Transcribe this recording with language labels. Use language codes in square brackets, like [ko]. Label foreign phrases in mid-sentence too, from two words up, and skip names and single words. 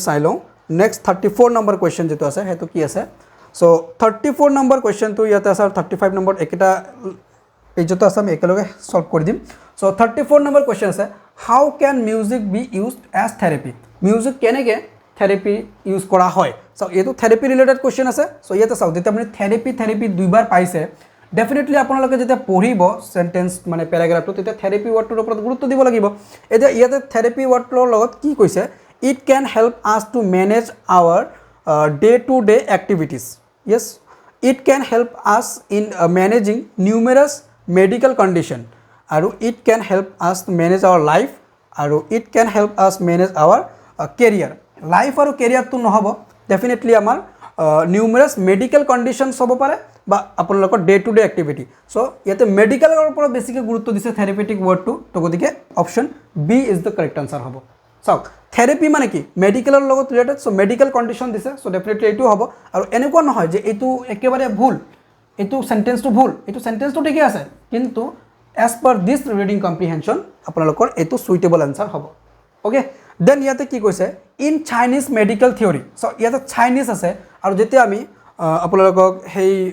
[as] চাই লওঁ নেক্সট 34 নম্বৰ কুৱেশ্যন যিটো আছে সেইটো কি আছে চ' 34 নম্বৰ কুৱেশ্যনটো ইয়াতে আছে আৰু 35 নম্বৰ একেটা এই যিটো আছে আমি একেলগে সলভ কৰি দিম চ' 34 নম্বৰ কুৱেশ্যন আছে [en] how can music be used as therapy [as] মিউজিক কেনেকৈ [en] therapy use [as] কৰা হয় চাওক এইটো [en] therapy related question [as] আছে চ' ইয়াতে চাওক যেতিয়া আপুনি থেৰাপি দুইবাৰ পাইছে ডেফিনেটলি আপোনালোকে যেতিয়া পঢ়িব সেন্টেন্স মানে পেৰাগ্ৰাফটো তেতিয়া থেৰাপি ৱৰ্ডটোৰ ওপৰত গুৰুত্ব দিব লাগিব এতিয়া ইয়াতে থেৰাপি ৱৰ্ডটোৰ লগত কি কৈছে [en] it can help us to manage our day to day activities yes it can help us in managing numerous medical condition আৰু it can help us to manage our life আৰু it can help us manage our career life আৰু কেৰিয়াৰটো [as] নহ'ব ডেফিনেটলি আমাৰ [en] numerous medical conditions [as] হ'ব পাৰে বা আপোনালোকৰ [en] day to day activity [as] চ' ইয়াতে মেডিকেলৰ ওপৰত বেছিকৈ গুৰুত্ব দিছে থেৰাপেটিক ৱৰ্ডটো তো গতিকে [en] option B is the correct answer [as] হ'ব চাওক থেৰাপি মানে কি মেডিকেলৰ লগত ৰিলেটেড চ' [en] medical condition [as] দিছে চ' ডেফিনেটলি এইটো হ'ব আৰু এনেকুৱা নহয় যে এইটো একেবাৰে ভুল এইটো চেণ্টেন্সটো ভুল এইটো চেণ্টেন্সটো ঠিকে আছে কিন্তু [en] as per this reading comprehension [as] আপোনালোকৰ এইটো [en] suitable answer [as] হ'ব [en] okay then [as] ইয়াতে কি কৈছে [en] in Chinese medical theory [as] চ' ইয়াতে চাইনিজ আছে আৰু যেতিয়া আমি আপোনালোকক সেই